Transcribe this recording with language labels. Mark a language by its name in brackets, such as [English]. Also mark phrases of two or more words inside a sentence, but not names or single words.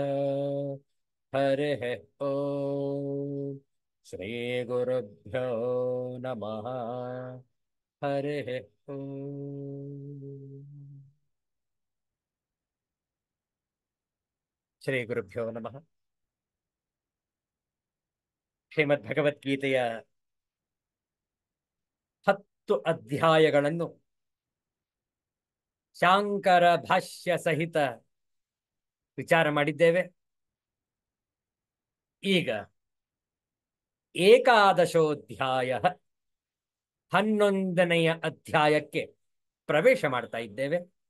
[Sanskrit] हरिः ॐ श्रीगुरुभ्यो नमः। हरिः ॐ। ಶ್ರೀಗುರುಭ್ಯೋ ನಮಃ. [Kannada] ಶ್ರೀಮದ್ಭಗವದ್ಗೀತೆಯ 10 ಅಧ್ಯಾಯಗಳನ್ನು ಶಾಂಕರ ಭಾಷ್ಯ ಸಹಿತ ವಿಚಾರ ಮಾಡಿದ್ದೇವೆ. ಈಗ ಏಕಾದಶೋಧ್ಯಾಯ 11ನೆಯ ಅಧ್ಯಾಯಕ್ಕೆ ಪ್ರವೇಶ ಮಾಡ್ತಾ ಇದ್ದೇವೆ.